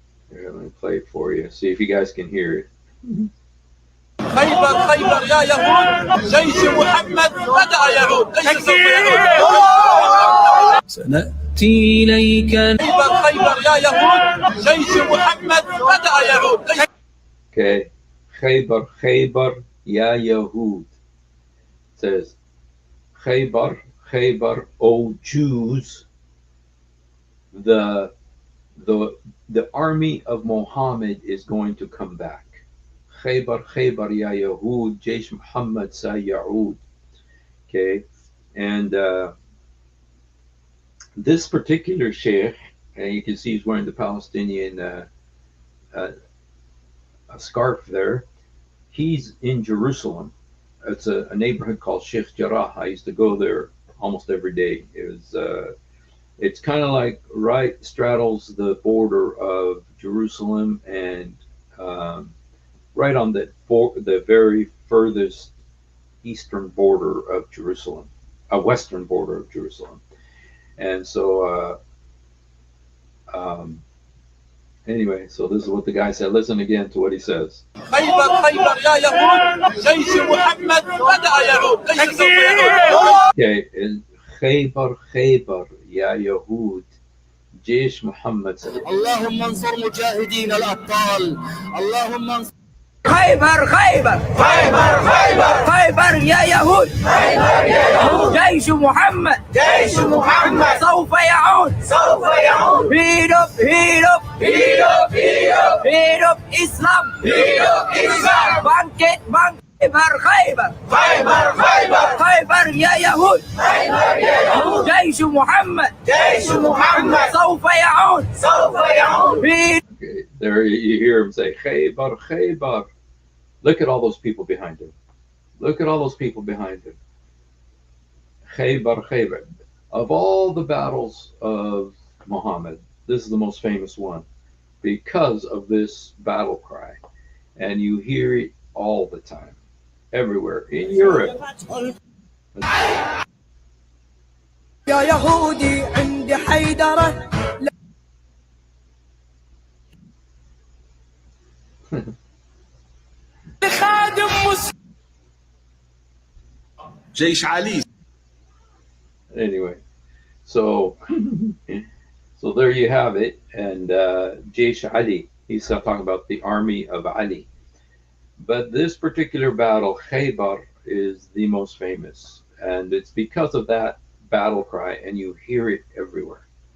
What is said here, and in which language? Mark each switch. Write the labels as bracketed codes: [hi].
[en] Here, let me play it for you. See if you guys can hear it. [ar] خيبر خيبر يا يهود جيش محمد بدأ يعود ليس سوف يعود سنأتي إليك خيبر خيبر يا يهود جيش محمد بدأ يعود. [en] Okay, [ar] Khaybar Khaybar ya Yahud. [en] says, Khaybar, Khaybar, O Jews, the the the army of Muhammad is going to come back. [ar] Khaybar, Khaybar, ya Yahud, Jaysh Muhammad sa Ya'ud. [en] Okay, and this particular sheikh, and you can see he's wearing the Palestinian uh, a scarf there. He's in Jerusalem. It's a neighborhood called Sheikh Jarrah. I used to go there almost every day. It's kind of like right straddles the border of Jerusalem and right on the very furthest eastern border of Jerusalem, a western border of Jerusalem. And so anyway, so this is what the guy said. Listen again to what he says. [ar] خيبر خيبر يا يهود جيش محمد بدأ يعود ليس سوف يعود. [en] Okay, and [ar] Khaybar Khaybar ya Yahud, Jaysh Muhammad. اللهم انصر مجاهدين الأبطال اللهم انصر خيبر خيبر خيبر خيبر خيبر يا يهود خيبر يا يهود جيش محمد جيش محمد سوف يعود سوف يعود [en] heat up heat up heat up heat up heat up Islam [ar] heat up Islam [id] bangkit bangkit [ar] خيبر خيبر خيبر خيبر خيبر يا يهود خيبر يا يهود جيش محمد جيش محمد سوف يعود سوف يعود [en] Okay, there you hear him say Khaybar Khaybar. Look at all those people behind him. Look at all those people behind him. Khaybar Khaybar. Of all the battles of Muhammad, this is the most famous one because of this battle cry. And you hear it all the time, everywhere. In Europe. [ar] يا يهودي عندي حيدرة خادم جيش علي. [en] Anyway, so so there you have it. And Jaysh Ali, he's talking about the army of Ali. But this particular battle, Khaybar, is the most famous. And it's because of that battle cry, and you hear it everywhere.